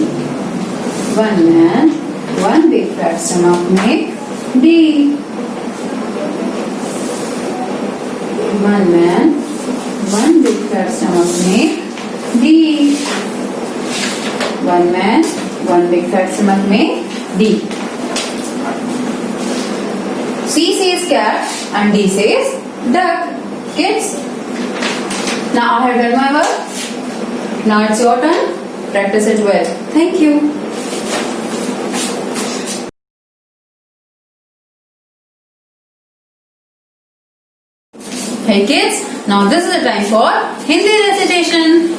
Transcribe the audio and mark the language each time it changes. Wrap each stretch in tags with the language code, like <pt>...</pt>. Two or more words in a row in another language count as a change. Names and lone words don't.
<en>One man, one big fat stomach, make D. One man, one big fat stomach, make D. One man, one big fat stomach, make D. C says cat and D says duck. Kids, now I have done my work. Now it's your turn. Practice it well. Thank you. Hey kids, now this is the time for Hindi recitation.</en>